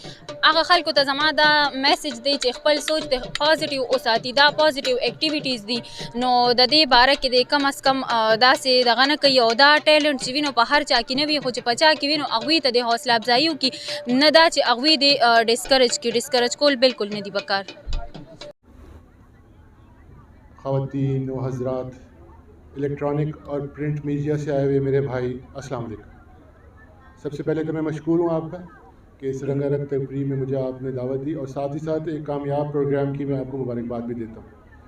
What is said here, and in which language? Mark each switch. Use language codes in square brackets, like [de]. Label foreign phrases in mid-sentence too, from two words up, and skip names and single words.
[ps] هغه خلکو ته زما دا میسج دی چې خپل سوچ د پازیټیو وساتي، دا [en] positive activities [ps] دي نو د دې باره کې د کم از کم داسې دغه نه کوي او دا ټیلنټ چې وي نو په هر چا کې نه وي، خو چې په چا کې وي نو هغوی ته د حوصله افزایي وکړي، نه دا چې هغوی د ډسکرج کړي. ډسکرج کول بالکل نه دي پکار. [ur] خواتین و حضرات، الیکٹرانک اور [en] print media [ur] سے آئے ہوئے میرے بھائی, [ar] السلام علیکم. [ur] سب سے پہلے تو میں مشکور ہوں آپ کا کہ اس رنگارنگ تقریب میں مجھے آپ نے دعوت دی اور ساتھ ہی ساتھ ایک کامیاب پروگرام کی میں آپ کو مبارکباد بھی دیتا ہوں.